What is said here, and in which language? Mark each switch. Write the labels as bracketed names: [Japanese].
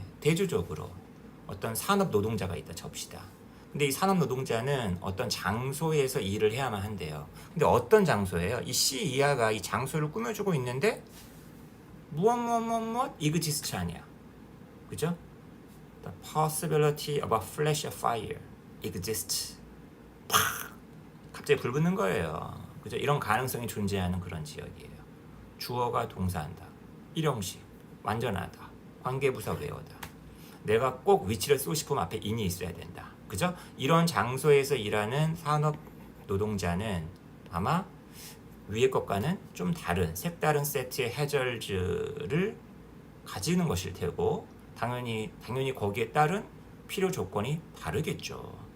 [Korean] 대조적으로 어떤 산업 노동자가 있다 칩시다. 근데 이 산업 노동자는 어떤 장소에서 일을 해야만 한대요. 근데 어떤 장소예요? 이 C 이하가 이 장소를 꾸며주고 있는데 무엇 exist 아니야. 그죠? [English] The possibility of a flash of fire exists. [Korean] 팍! 갑자기 불 붙는 거예요. 그죠? 이런 가능성이 존재하는 그런 지역이에요. 주어가 동사한다. 일형식, 완전하다. 관계부사 외워다. 내가 꼭 위치를 쓰고 싶으면 앞에 in이 있어야 된다. 그죠? 이런 장소에서 일하는 산업 노동자는 아마 위의 것과는 좀 다른 색다른 세트의 해절즈를 가지는 것일 테고 당연히 거기에 따른 필요 조건이 다르겠죠.